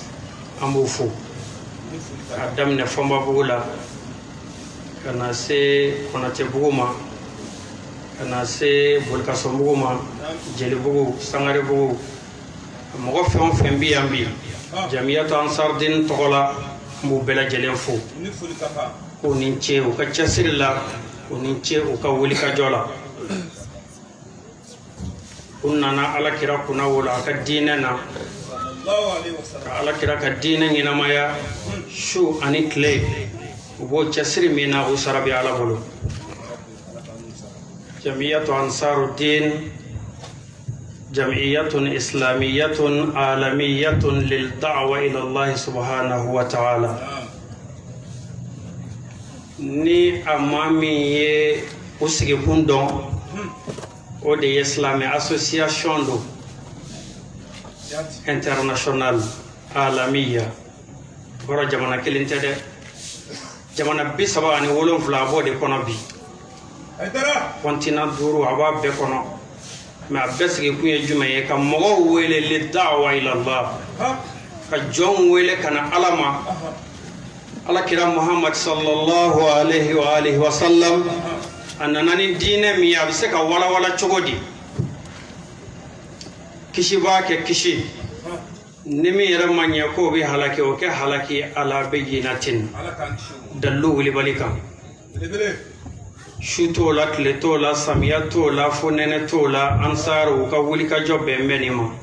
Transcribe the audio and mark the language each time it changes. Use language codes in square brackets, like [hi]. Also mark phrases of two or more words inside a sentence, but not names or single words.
[bm] an b'u fo k'a daminɛ Fɔnbabugu la ka na se Konatebugu ma ka na se Bolikasɔnbugu ma Jelibugu Sangarebugu mɔgɔ fɛn o fɛn bi yan bi jamiyatu ansar din tɔgɔ la an b'u bɛɛ lajɛlen fo Ni foli ka fa. k'u ni ce u ka cɛsiri la u ni ce u ka wulikajɔ la u nana alakira kunna wolo a ka diinɛ na [ar] صلى الله عليه وسلم. [bm] ka alakira ka diinɛ ɲɛnamaya su ani tile u b'o cɛsiri min na u sara bɛ ala bolo jamiyatu ansaruddin [ar] جمعية إسلامية عالمية للدعوة إلى الله سبحانه وتعالى [bm] ni a maa min ye u sigikun dɔn o de ye silamɛ association do Jati. international alamiya kɔrɔ jamana kelen tɛ dɛ jamana 37 a b'o de kɔnɔ bi Haidara. continent 5 a b'a bɛɛ kɔnɔ mais a bɛɛ sigikun ye jumɛn ye ka mɔgɔw wele [ar] للدعوة إلى الله Ha. [bm] ka jɔnw wele ka na ala ma alakira Muhammad [ar] صلى الله عليه وعلى آله وسلم [bm] a nana ni diinɛ min ye a bɛ se ka walawala cogo di kisi b'a kɛ kisi ni min yɛrɛ ma ɲɛ k'o bɛ halaki o kɛ halaki [ar] على بينة [bm] Ala k'an kisi. dallu wulibali kan Bele bele. su t'o la tile t'o la samiya t'o la fo nɛnɛ t'o la ansaaru u ka wulikajɔ bɛn bɛ nin ma